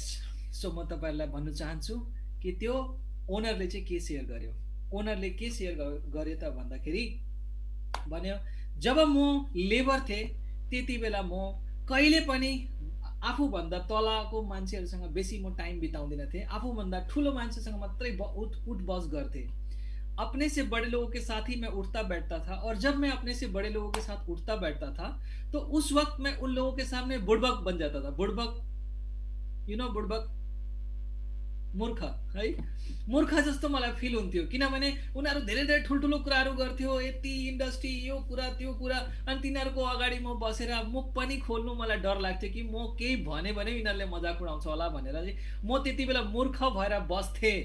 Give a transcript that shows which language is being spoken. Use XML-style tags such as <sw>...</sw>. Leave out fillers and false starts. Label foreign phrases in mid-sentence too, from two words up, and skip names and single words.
<ne>सो म तपाईहरुलाई भन्न चाहन्छु कि त्यो ओनरले चाहिँ के शेयर गर्यो। ओनरले के शेयर गर्यो त भन्दाखेरि भन्यो जब म लेबर थिएँ त्यति बेला म कहिले पनि आफूभन्दा तलको मान्छेहरूसँग बेसी म टाइम बिताउँदिन थिएँ, आफूभन्दा ठुलो मान्छेसँग मात्रै उठ बस गर्थेँ।</ne> <hi>अपने से बड़े लोगों के साथ ही मैं उठता बैठता था और जब मैं अपने से बड़े लोगों के साथ उठता बैठता था तो उस वक्त मैं उन लोगों के सामने बुड़बक बन जाता था। बुड़बक,</hi> <en>you know</en> <ne>बुड़बक,</ne> <hi>मूर्ख है,</hi> <ne>मूर्ख जस्तो मलाई फिल हुन्थ्यो किनभने उनीहरू धेरै धेरै ठुल्ठुलो कुराहरू गर्थ्यो, यति इन्डस्ट्री यो कुरा त्यो कुरा, अनि तिनीहरूको अगाडि म बसेर मुख पनि खोल्नु मलाई डर लाग्थ्यो कि म केही भने यिनीहरूले मजाक उडाउँछ होला भनेर चाहिँ म त्यति बेला मूर्ख भएर बस्थेँ।</ne>